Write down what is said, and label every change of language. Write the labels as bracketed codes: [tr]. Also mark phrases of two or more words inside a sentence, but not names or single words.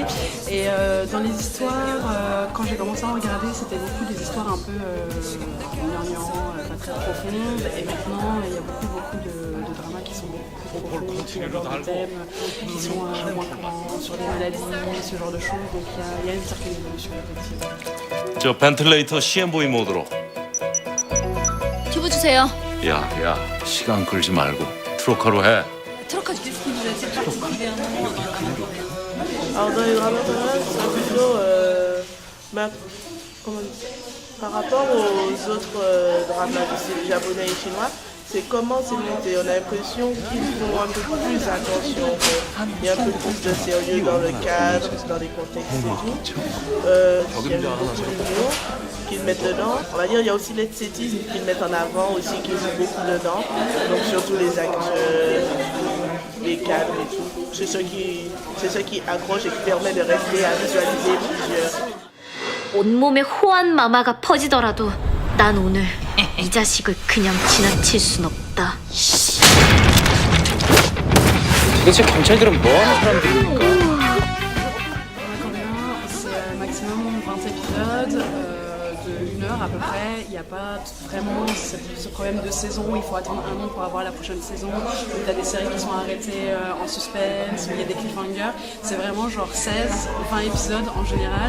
[fr] Et dans les histoires, quand j'ai commencé à en regarder, c'était beaucoup des histoires un peu gnangnan, pas très profondes. Et maintenant, il y a beaucoup de dramas qui sont beaucoup plus profonds, sur le genre de thèmes, qui sont moins courants, sur des maladies, ce genre de choses. Donc il y a une certaine évolution, effectivement. [ko] 저 벤틀레이터 CM보이 모드로. 튜브 주세요. 야, 시간 끌지 말고 트로카로 해. [fr] Qu'est-ce qui vous attire particulièrement dans le drama coréen? Alors dans les dramas coréens, c'est plutôt par rapport aux autres dramas du style japonais et chinois, c'est comment c'est monté. On a l'impression qu'ils font un peu plus attention, il y a un peu plus de sérieux dans le cadre, dans les contextes et tout. Il y a beaucoup d'humour qu'ils mettent dedans. On va dire il y a aussi l'esthétisme qu'ils mettent en avant aussi, qui joue beaucoup dedans. Donc surtout les acteurs, les cadres et tout. C'est ce qui accroche et qui permet de rester à visualiser plusieurs. [ko] 온몸에 호환 마마가 퍼지더라도 난 오늘 이 자식을 그냥 지나칠 순 없다. 도대체 경찰들은 뭐 하는 사람들입니까? [fr] Coréen, c'est maximum 20 épisodes de 1 heure à peu près. Il n'y a pas vraiment ce problème de saison. Il faut attendre un an pour avoir la prochaine saison. Tu as des séries qui sont arrêtées en suspense, où il y a des cliffhangers. C'est vraiment genre 16, 20 épisodes en général.